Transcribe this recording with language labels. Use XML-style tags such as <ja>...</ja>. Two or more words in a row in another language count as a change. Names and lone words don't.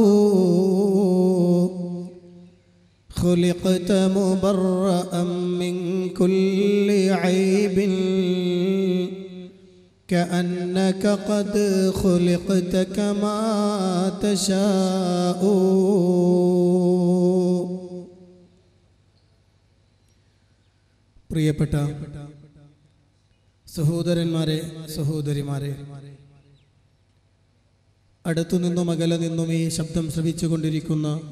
<ar>خلقت مبرأ من كل عيب كأنك قد خلقت كما تشاء.</ar> <ml>പ്രിയപ്പെട്ട സഹോദരന്മാരെ, സഹോദരിമാരെ, അടുത്തുനിന്നും അകലെ നിന്നും ഈ ശബ്ദം ശ്രവിച്ചുകൊണ്ടിരിക്കുന്ന</ml>